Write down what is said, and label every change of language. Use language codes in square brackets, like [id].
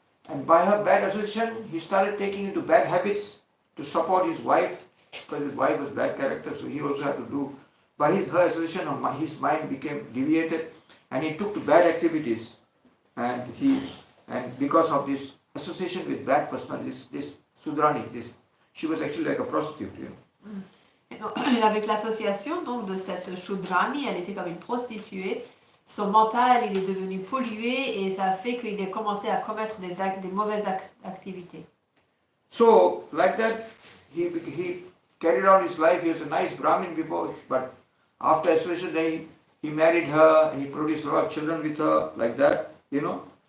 [en] And by her bad association, he started taking into bad habits to support his wife, because his wife was bad character, so he also had to do. By her association, his mind became deviated, and he took to bad activities. And because of this association with bad personality, this Sudrani, she was actually like a prostitute. You know. [fr] Et donc, avec l'association donc de cette Shudrani, elle était comme une prostituée. Son mental, il est devenu pollué et ça a fait qu'il a commencé à commettre des mauvaises activités. [en] So, like that, he carried on his life. He was a nice Brahmin before, but after association, he married her and he produced a lot of children with her, like that, you know.